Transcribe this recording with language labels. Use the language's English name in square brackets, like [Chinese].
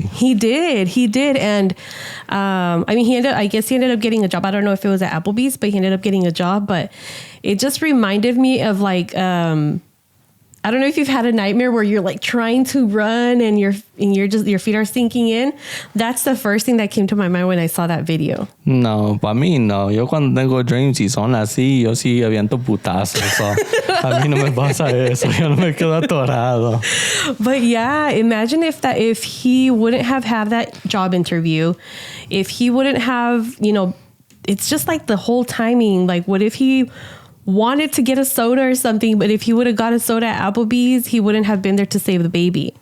[English] He did, and he ended up getting a job. I don't know if it was at Applebee's, but he ended up getting a job. But it just reminded me of like. I don't know if you've had a nightmare where you're like trying to run and your feet are sinking in. That's the first thing that came to my mind when I saw that video. [Spanish] No, para mí no. Yo cuando tengo dreams y son así, yo sí aviento putazos. So a mí no me pasa eso. Yo no me quedo atorado. [English] But yeah, imagine if he wouldn't have had that job interview, if he wouldn't have, it's just like the whole timing. Like, what if he wanted to get a soda or something, but if he would have got a soda at Applebee's, he wouldn't have been there to save the baby.